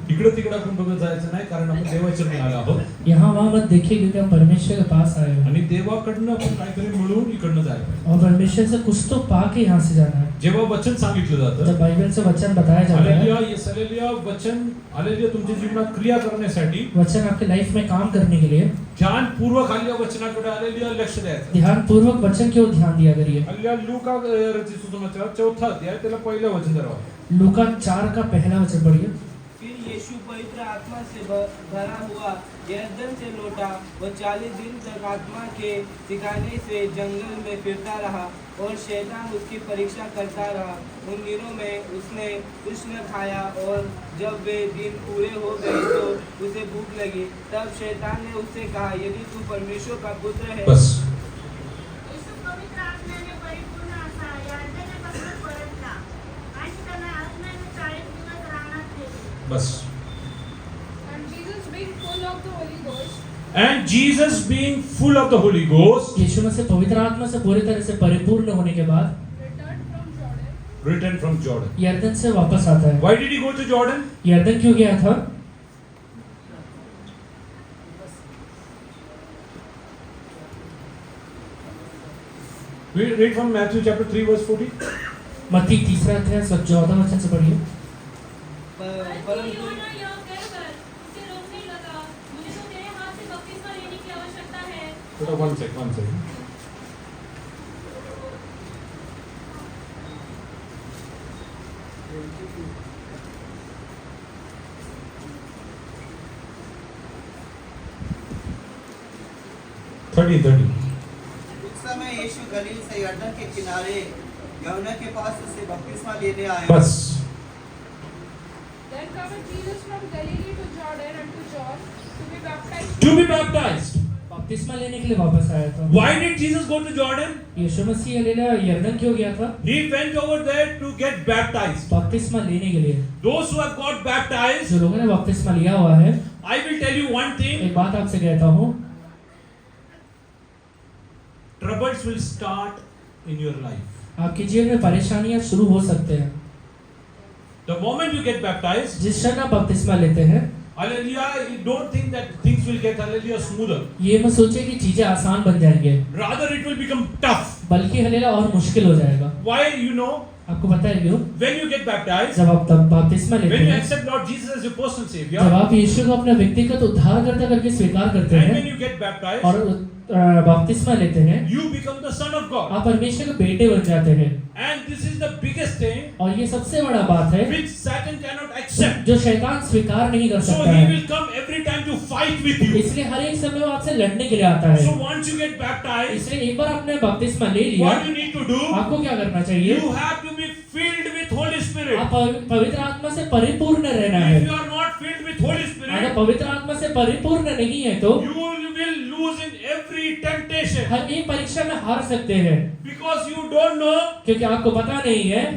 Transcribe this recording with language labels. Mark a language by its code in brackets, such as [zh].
[mr] इकडे तिकडे आपण बघत जायचं नाही, कारण आपण देवाच्या आलो आहोत [hi] यहाँ वहाँ मत देखिए क्योंकि हम परमेश्वर के पास आए हैं [mr] आणि देवाकडनं आपण काहीतरी मिळवून इकडनं जायला पाहिजे. [hi] और परमेश्वर से कुछ तो पाके यहाँ से जाना है. [mr] जेव्हा वचन सांगितलं जातं, [hi] जब बाइबल से वचन बताया जाता है, [mr] हालेलुया, येस हालेलुया, वचन हालेलुया तुमच्या जीवनात क्रिया करण्यासाठी [hi] वचन आपके लाइफ में काम करने के लिए [mr] ध्यानपूर्वक हालेलुया वचनाकडे हालेलुया लक्ष द्यायचं. [hi] ध्यान पूर्वक वचन की ओर ध्यान दिया करिए. [mr] हालेलुया लूका रचित सुसमाचार 4 अध्याय त्याला पहिलं वचन जरा वाचा. [hi] लूका 4 का पहला वचन पढ़िए. फिर यीशु पवित्र आत्मा से भरा हुआ यरदन से लौटा और 40 दिन तक आत्मा के सिखाने से जंगल में फिरता रहा और शैतान उसकी परीक्षा करता रहा. उन दिनों में उसने कुछ न खाया और जब वे दिन पूरे हो गए तो उसे भूख लगी. तब शैतान ने उससे कहा, यदि तू परमेश्वर का पुत्र है. बस [mr] येशू पवित्र आत्म्याने परिपूर्ण असा यरदनापासून परतला आणि त्याने आत्म्याने 40 दिवस रानात गेले. बस. [en] And Jesus being full of the Holy Ghost, And Jesus being full of the Holy Ghost [hi] यीशु मसीह पवित्र आत्मा से पूरी तरह से परिपूर्ण होने के बाद [en] returned from Jordan. returned from Jordan. [hi] यरदन से वापस आता है. [en] Why did he go to Jordan? [hi] यरदन क्यों गया था? [en] We read from Matthew chapter 3 verse 40. [hi] मत्ती 3 अध्याय 14 वचन से पढ़िए. परंतु यूहन्ना यह कहकर उसे रोकने लगा, मुझे तो तेरे हाथ से बपतिस्मा लेने की आवश्यकता है. [en] Hold on, one second. Thirty [hi] उस समय यीशु गलील से यरदन के किनारे यूहन्ना के पास उसे बपतिस्मा लेने आया. बस. [en] Then cometh Jesus from Galilee to Jordan unto John to be baptized. To be baptized. [hi] बपतिस्मा लेने के लिए वापस आया था. [en] Why did Jesus go to Jordan? [hi] Yeshu Masih hallelujah यरदन क्यों गया था? [en] He went over there to get baptized. [hi] बपतिस्मा लेने के लिए. [en] Those who have got baptized, [hi] जो लोगों ने बपतिस्मा लिया हुआ है, [en] I will tell you one thing, [hi] एक बात आपसे कहता हूँ, [en] troubles will start in your life. [hi] आपके जीवन में परेशानियां शुरू हो सकते हैं. [en] The moment you get baptized, [hi] जिस क्षण आप बपतिस्मा लेते हैं, [en] hallelujah, you don't think that things will get hallelujah smoother. [hi] ये मत सोचिए कि चीजें आसान बन जाएंगे, [en] Rather it will become tough. [hi] बल्कि हालेलुया और मुश्किल हो जाएगा. [en] Why, you know, [hi] आपको पता है क्यों? [en] when you get baptized, [hi] जब आप तब बपतिस्मा लेते [en] when you [hi] हैं, [en] accept Lord Jesus as your personal [hi] जब [en] savior, [hi] आप यीशु को अपना व्यक्तिगत उद्धारकर्ता करके स्वीकार करते [en] and [hi] हैं [en] when you get baptized, [hi] और बपतिस्मा लेते हैं, [en] you become the son of God. [hi] आप परमेश्वर के बेटे बन जाते हैं. [en] And this is the biggest thing [hi] और ये सबसे बड़ा बात है [en] which Satan cannot accept. [hi] जो शैतान स्वीकार नहीं कर [en] So [hi] सकता [en] he [hi] है. [en] will come every time to fight with you. [hi] इसलिए हर एक समय वो आपसे लड़ने के लिए आता [en] So [hi] है. [en] once you get baptized, [hi] इसलिए एक बार आपने बपतिस्मा ले लिया, [en] what you need to do, [hi] आपको क्या करना चाहिए? [en] you have to be filled with Holy Spirit. [hi] आप पवित्र आत्मा से परिपूर्ण रहना है. [en] If you are not filled with Holy [hi] अगर [en] Spirit, [hi] पवित्र आत्मा से परिपूर्ण नहीं है तो [en] you will lose in every temptation [hi] हर एक परीक्षा में हार सकते हैं, [en] because you don't know [hi] क्योंकि आपको पता नहीं है